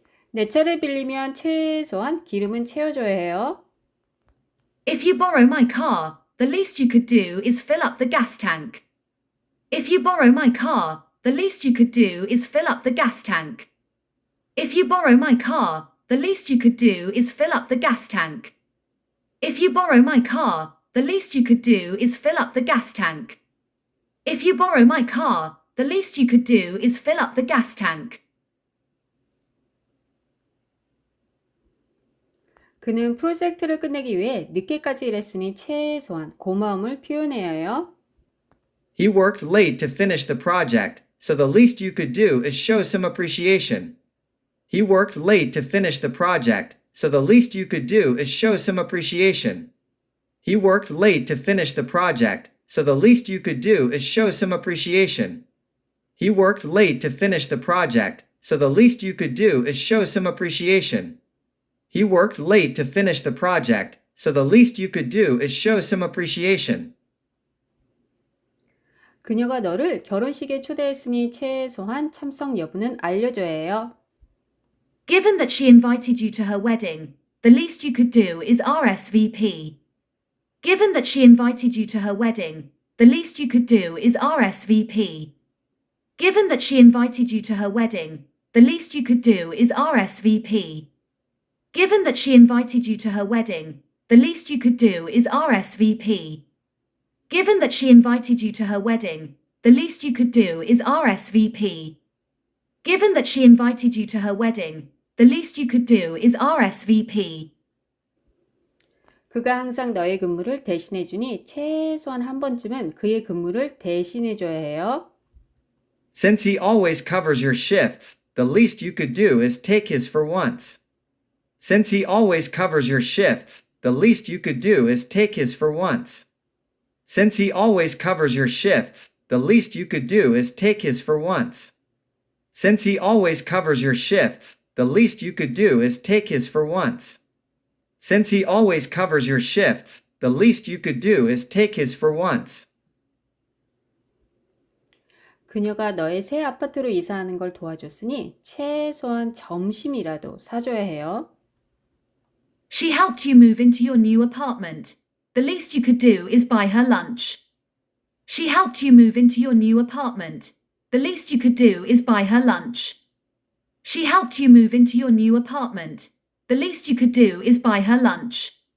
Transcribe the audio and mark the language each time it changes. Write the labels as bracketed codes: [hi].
[ko] 내 차를 빌리면 최소한 기름은 채워줘야 해요. [en] If you borrow my car, the least you could do is fill up the gas tank. If you borrow my car, the least you could do is fill up the gas tank. If you borrow my car, the least you could do is fill up the gas tank. If you borrow my car, the least you could do is fill up the gas tank. If you borrow my car, the least you could do is fill up the gas tank. [ko] 그는 프로젝트를 끝내기 위해 늦게까지 일했으니 최소한 고마움을 표현해야 해요. [en] He worked late to finish the project, so the least you could do is show some appreciation. He worked late to finish the project, so the least you could do is show some appreciation. He worked late to finish the project, so the least you could do is show some appreciation. He worked late to finish the project, so the least you could do is show some appreciation. He worked late to finish the project, so the least you could do is show some appreciation. [ko] 그녀가 너를 결혼식에 초대했으니 최소한 참석 여부는 알려줘야 해요. [en] Given that she invited you to her wedding, the least you could do is RSVP. Given that she invited you to her wedding, the least you could do is RSVP. Given that she invited you to her wedding, the least you could do is RSVP. Given that she invited you to her wedding, the least you could do is RSVP. Given that she invited you to her wedding, the least you could do is RSVP. Given that she invited you to her wedding, the least you could do is RSVP. [ko] 그가 항상 너의 근무를 대신해 주니 최소한 한 번쯤은 그의 근무를 대신해 줘야 해요. [en] Since he always covers your shifts, the least you could do is take his for once. Since he always covers your shifts, the least you could do is take his for once. Since he always covers your shifts, the least you could do is take his for once. Since he always covers your shifts, the least you could do is take his for once. Since he always covers your shifts, the least you could do is take his for once. [ko] 그녀가 너의 새 아파트로 이사하는 걸 도와줬으니 최소한 점심이라도 사줘야 해요. [en] She helped you move into your new apartment. The least you could do is buy her lunch. She helped you move into your new apartment. The least you could do is buy her lunch. She helped you move into your new apartment. The least you could do is buy her lunch.